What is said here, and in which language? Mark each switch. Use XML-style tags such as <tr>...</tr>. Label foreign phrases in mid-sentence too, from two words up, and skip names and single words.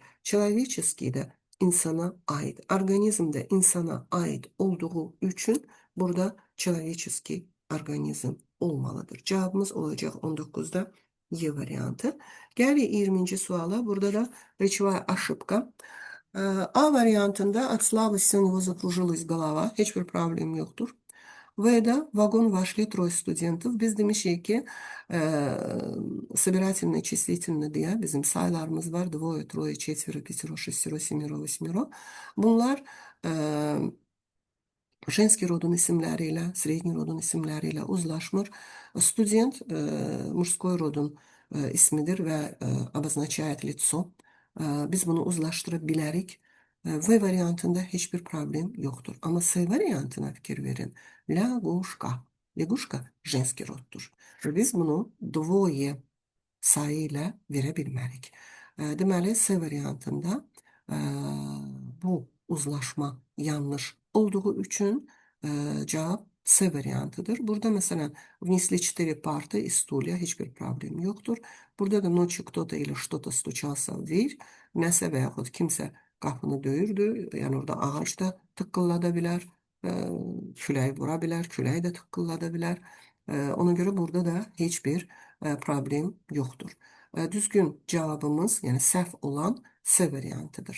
<az>Человеческий də insana aid. Orqanizm də insana aid olduğu üçün burada человеческий orqanizm olmalıdır. Cavabımız olacaq 19-da Y variantı. Gəlirik 20-ci suala. Burada da</az> <ru>речевая ошибка. A variantında от слабости у него закружилась голова.</ru> <az>Heç bir problem yoxdur. V'da</az> <ru>вагон вошли трое студентов.</ru> <az>Biz demişik ki</az> <ru>собирательное числительное</ru> <az>diye bizim sayılarımız var.</az> <ru>Двое, трое, четверо, пятеро, шестеро, семеро, восьмеро.</ru> <az>Bunlar женский rodun isimləri ilə, средний rodun isimləri ilə uzlaşmır. Student мужской rodun ismidir və</az> <ru>обозначает лицо.</ru> <az>Biz bunu uzlaşdıra bilərik. V variantında heç bir problem yoxdur. Amma S variantına fikir verin.</az> <ru>Lягушка. Lягушка женский roddur.</ru> <az>Və biz bunu двое sayı ilə verə bilmərik. Deməli, S variantında bu uzlaşma yanlış olduğu üçün cavab C variantıdır. Burada məsələn</az> <ru>внесли 4 parты и стулья,</ru> <az>heç bir problem yoxdur. Burada da</az> <ru>nочью кто-то или что-то стучался в дверь.</ru> <az>Nəsə və yaxud kimsə qapını döyürdü. Yəni orada ağac da tıqqıllada bilər, külək vura bilər, külək də tıqqıllada bilər. Ona görə burada da heç bir problem yoxdur. Düzgün cavabımız, yəni səhv olan C variantıdır.</az>